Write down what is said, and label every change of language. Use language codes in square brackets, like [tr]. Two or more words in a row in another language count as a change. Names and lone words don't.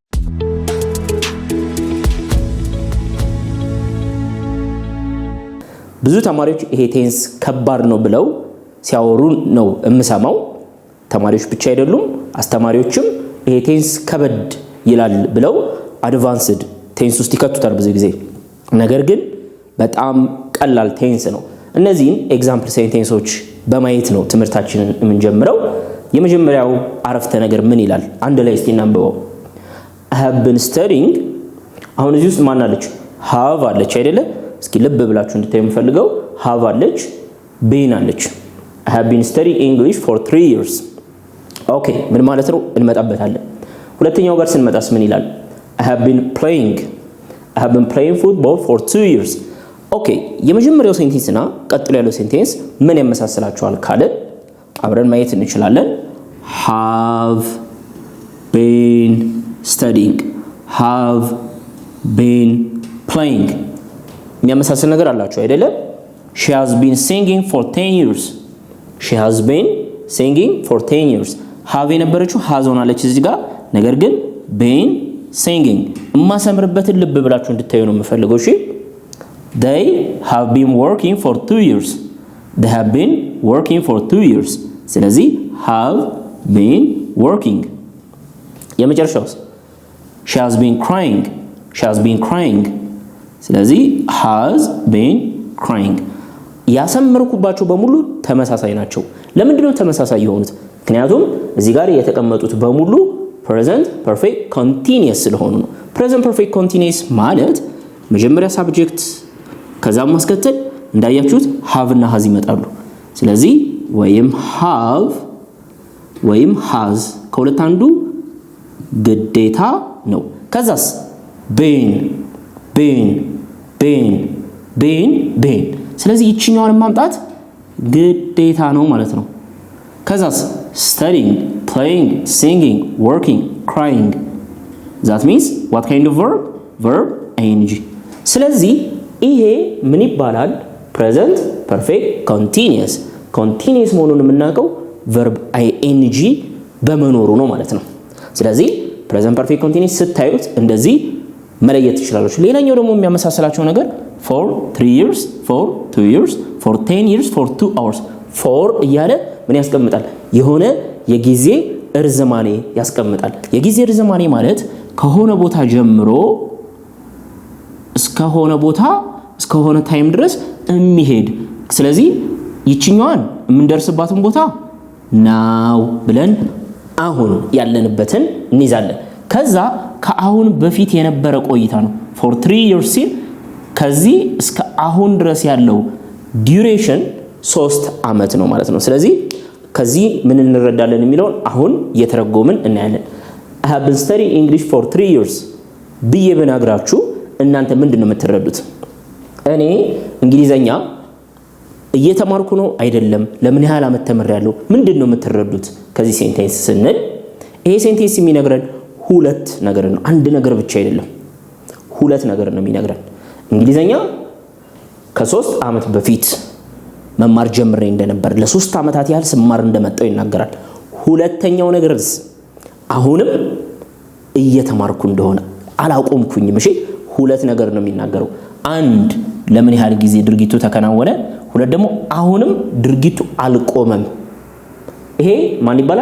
[am] ብዙ ተማሪዎች ይሄ ቴንስ ከባድ ነው ብለው ሲያወሩ ነው የምሰማው። ተማሪዎች ብቻ አይደሉም፣ አስተማሪዎችም ይሄ ቴንስ ከበድ ይላል ብለው አድቫንስድ ቴንስ ውስጥ ይከቱታል ብዙ ጊዜ። ነገር ግን በጣም ቀላል ቴንስ ነው። እነዚህን ኤግዛምፕል ሴንቴንሶች በማየት ነው ትምህርታችንን የምንጀምረው። የመጀመሪያው አረፍተ ነገር ምን ይላል? አንድ ላይ እስቲ እናንብበው። [en] I have been studying። [am] አሁን እዚህ ውስጥ ማን አለች? have አለች አይደለ? እስኪ ልብ ብላችሁ እንድታዩ የምፈልገው have አለች፣ been አለች። [en] I have been studying English for 3 years። [am] ኦኬ ምን ማለት ነው? እንመጣበታለን። ሁለተኛው ጋር ስንመጣስ ምን ይላል? [en] I have been playing football for 2 years። [am] ኦኬ የመጀመሪያው ሴንቴንስ እና ቀጥሎ ያለው ሴንቴንስ ምን ያመሳስላቸዋል ካለን አብረን ማየት እንችላለን። [en] have been studying፣ have been playing [am] የሚያመሳስል ነገር አላቸው አይደለ? [en] she has been singing for 10 years። she has been singing for 10 years። have የነበረችው [am] has ሆናለች እዚህ ጋር። ነገር ግን [en] been singing [am] የማሰምርበትን ልብ ብላችሁ እንድታዩ ነው የምፈልገው። እሺ [en] they have been working for 2 years። they have been working for 2 years። [am] ስለዚህ [en] have been working። [am] የመጨረሻውስ [en] she has been crying። [am] ስለዚህ [en] has been crying። [am] ያሰመርኩባቸው በሙሉ ተመሳሳይ ናቸው። ለምንድን ነው ተመሳሳይ የሆኑት? ምክንያቱም እዚህ ጋር የተቀመጡት በሙሉ [en] present perfect continuous [am] ስለሆኑ ነው። [en] present perfect continuous [am] ማለት መጀመሪያ ሳብጀክት ከዛም ማስከተል እንዳያችሁት have እና has ይመጣሉ። ስለዚህ ወይም have ወይም has ከሁለት አንዱ ግዴታ ነው። ከዛስ been። ስለዚህ ይችኛዋን ማምጣት ግዴታ ነው ማለት ነው። ከዛስ studying፣ playing፣ singing፣ working፣ crying። [en] that means what kind of verb ing። [am] ስለዚህ ይሄ ምን ይባላል? [en] present perfect continuous። [am] continuous መሆኑን የምናውቀው [en] verb ing [am] በመኖሩ ነው ማለት ነው። ስለዚህ [en] present perfect continuous [am] ስታዩት እንደዚህ መለየት ትችላላችሁ። ሌላኛው ደግሞ የሚያመሳስላቸው ነገር [en] for 3 years፣ for 2 years፣ for 10 years፣ for 2 hours። [am] for እያለ ምን ያስቀምጣል? የሆነ የጊዜ እርዝማኔ ያስቀምጣል። የጊዜ እርዝማኔ ማለት ከሆነ ቦታ ጀምሮ እስከሆነ ታይም ድረስ የሚሄድ። ስለዚህ ይችኛዋን የምንደርስባትን ቦታ ናው ብለን አሁን ያለንበትን እንይዛለን። ከዛ ከአሁን በፊት የነበረ ቆይታ ነው [en] for 3 years [am] ሲል ከዚህ እስከ አሁን ድረስ ያለው ዱሬሽን 3 ዓመት ነው ማለት ነው። ስለዚህ ከዚህ ምን እንረዳለን የሚለውን አሁን እየተረጎምን እናያለን። [en] I have been studying English for 3 years [am] ብዬ ብነግራችሁ እናንተ ምንድነው የምትረዱት? እኔ እንግሊዘኛ እየተማርኩ ነው አይደለም፣ ለምን ያህል አመት ተምሬያለሁ፣ ምንድነው የምትረዱት ከዚህ ሴንቴንስ ስንል? ይሄ ሴንቴንስ የሚነግረን ሁለት ነገር ነው። አንድ ነገር ብቻ አይደለም፣ ሁለት ነገር ነው የሚነግረን። እንግሊዘኛ ከ3 ዓመት በፊት መማር ጀምሬ እንደነበር ለ3 ዓመታት ያህል ስማር እንደመጣው ይናገራል። ሁለተኛው ነገርስ አሁንም እየተማርኩ እንደሆነ አላቆምኩኝም። እሺ ሁለት ነገር ነው የሚናገረው። አንድ ለምን ያህል ጊዜ ድርጊቱ ተከናወነ፣ ሁለት ደግሞ አሁንም ድርጊቱ አልቆመም። ይሄ ማን ይባላል?